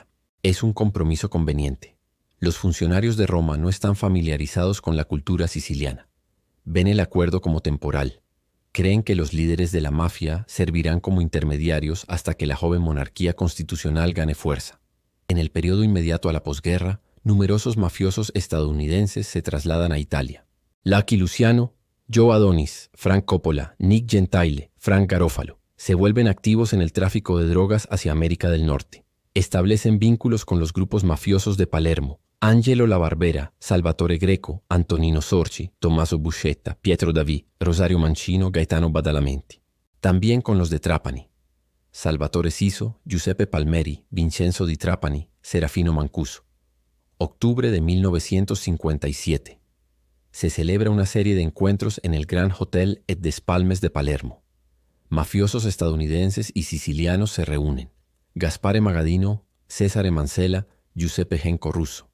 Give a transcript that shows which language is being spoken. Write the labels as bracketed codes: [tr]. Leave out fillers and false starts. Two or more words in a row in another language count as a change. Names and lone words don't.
[es] Es un compromiso conveniente. Los funcionarios de Roma no están familiarizados con la cultura siciliana. Ven el acuerdo como temporal. Creen que los líderes de la mafia servirán como intermediarios hasta que la joven monarquía constitucional gane fuerza. En el periodo inmediato a la posguerra, numerosos mafiosos estadounidenses se trasladan a Italia. Lucky Luciano, Joe Adonis, Frank Coppola, Nick Gentile, Frank Garofalo se vuelven activos en el tráfico de drogas hacia América del Norte. Establecen vínculos con los grupos mafiosos de Palermo, Angelo La Barbera, Salvatore Greco, Antonino Sorci, Tommaso Buscetta, Pietro Daví, Rosario Mancino, Gaetano Badalamenti. También con los de Trapani, Salvatore Siso, Giuseppe Palmeri, Vincenzo di Trapani, Serafino Mancuso. Octubre de 1957. Se celebra una serie de encuentros en el Grand Hotel et des Palmes de Palermo. Mafiosos estadounidenses y sicilianos se reúnen. Gaspare Magadino, Cesare Mansella, Giuseppe Genco Russo.